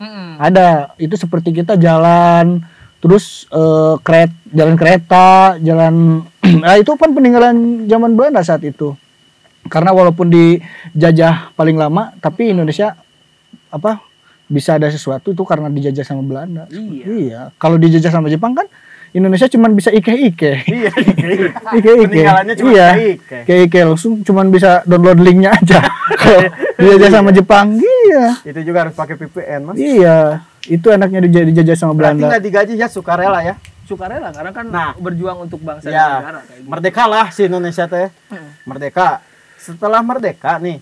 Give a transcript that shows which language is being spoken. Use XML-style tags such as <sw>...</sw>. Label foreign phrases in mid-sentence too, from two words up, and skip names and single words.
<id>Ada itu seperti kita jalan terus jalan kereta, nah itu kan peninggalan zaman Belanda saat itu. Karena walaupun dijajah paling lama, tapi Indonesia bisa ada sesuatu tuh karena dijajah sama Belanda. Iya. Kalau dijajah sama Jepang kan Indonesia cuma bisa ike-ike. Iya, ike-ike. Peninggalannya cuma ike-ike langsung cuma bisa download linknya aja. Kalau dijajah sama Jepang, iya. Itu juga harus pakai VPN, Mas. Iya. Itu enaknya dijajah sama Belanda. Berarti nggak digaji ya sukarela ya? Sukarela karena kan berjuang untuk bangsa dan negara kayak gitu. Merdeka lah si Indonesia teh. Merdeka. Setelah merdeka nih.</id>